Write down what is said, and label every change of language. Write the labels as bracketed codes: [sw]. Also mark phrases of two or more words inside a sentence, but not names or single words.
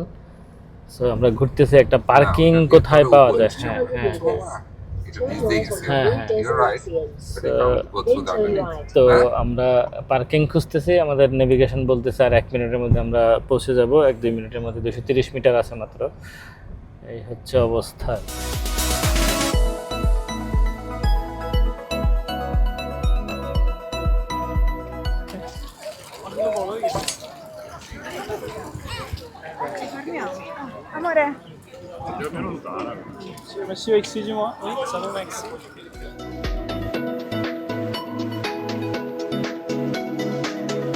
[bn] সো আমরা ঘুরতেছি একটা পার্কিং কোথায় পাওয়া যায়। হ্যাঁ, তো আমরা পার্কিং খুঁজতেছি, আমাদের নেভিগেশন বলতেছে আর 1 মিনিটের মধ্যে আমরা পৌঁছে যাব। 1-2 মিনিটের মধ্যে 230 মিটার আছে মাত্র। এই হচ্ছে অবস্থা। [it] Amore. [fr] Monsieur, excusez-moi. Oui, ça va, Max.